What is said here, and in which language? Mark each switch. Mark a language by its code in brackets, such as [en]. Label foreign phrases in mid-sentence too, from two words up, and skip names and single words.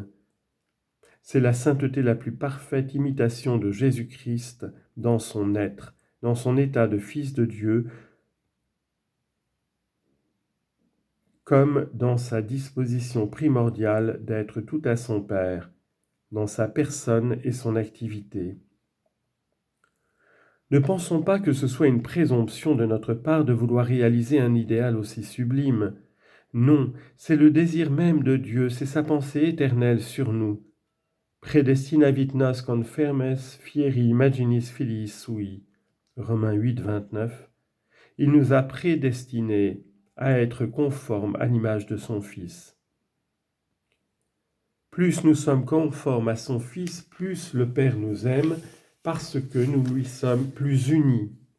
[fr] C'est la sainteté la plus parfaite imitation de Jésus-Christ dans son être, dans son état de Fils de Dieu, comme dans sa disposition primordiale d'être tout à son Père, dans sa personne et son activité. Ne pensons pas que ce soit une présomption de notre part de vouloir réaliser un idéal aussi sublime. Non, c'est le désir même de Dieu, c'est sa pensée éternelle sur nous. [la] Predestinavit nos confermes fieri imaginis filii sui. [fr] Romains 8, 29. Il nous a prédestinés à être conformes à l'image de son Fils. Plus nous sommes conformes à son Fils, plus le Père nous aime, parce que nous lui sommes plus unis.